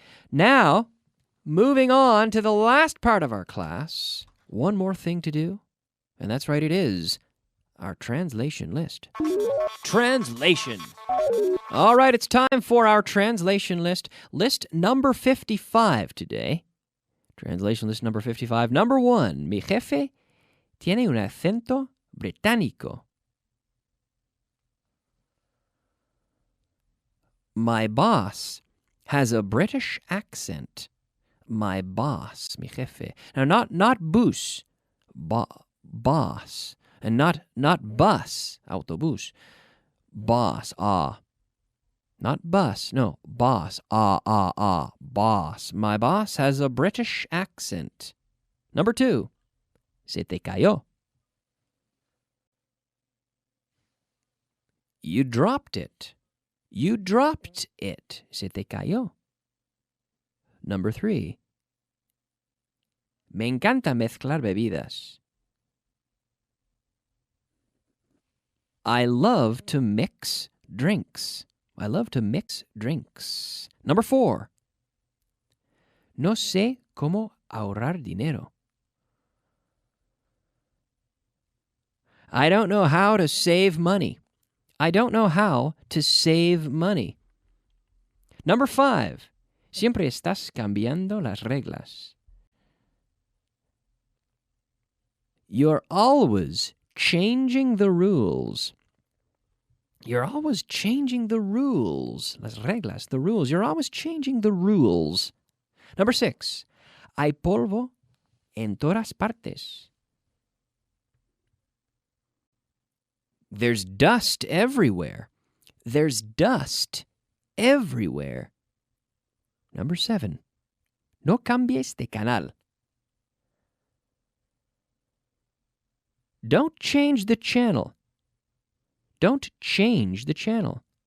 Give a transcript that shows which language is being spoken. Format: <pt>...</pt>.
<en>Now, moving on to the last part of our class, one more thing to do, and that's right, it is our translation list. Translation. All right, it's time for our translation list. List number 55 today. Translation list number 55. Number 1,</en> <es>mi jefe tiene un acento británico.</es> <en>My boss has a British accent. My boss,</en> <es>mi jefe.</es> <en>Now, not bus, boss, and not bus, autobus. Boss, not bus, no, boss, boss. My boss has a British accent. Number 2,</en> <es>se te cayó.</es> <en>You dropped it. You dropped it.</en> <es>Se te cayó.</es> <en>Number 3,</en> <es>me encanta mezclar bebidas.</es> <en>I love to mix drinks. I love to mix drinks. Number 4,</en> <es>no sé cómo ahorrar dinero.</es> <en>I don't know how to save money. I don't know how to save money. Number 5,</en> <es>siempre estás cambiando las reglas.</es> <en>You're always changing the rules. You're always changing the rules.</en> <es>Las reglas,</es> <en>the rules. You're always changing the rules. Number 6,</en> <es>hay polvo en todas partes.</es> <en>There's dust everywhere. There's dust everywhere. Number 7,</en> <es>no cambies de canal.</es> <en>Don't change the channel. Don't change the channel.</en>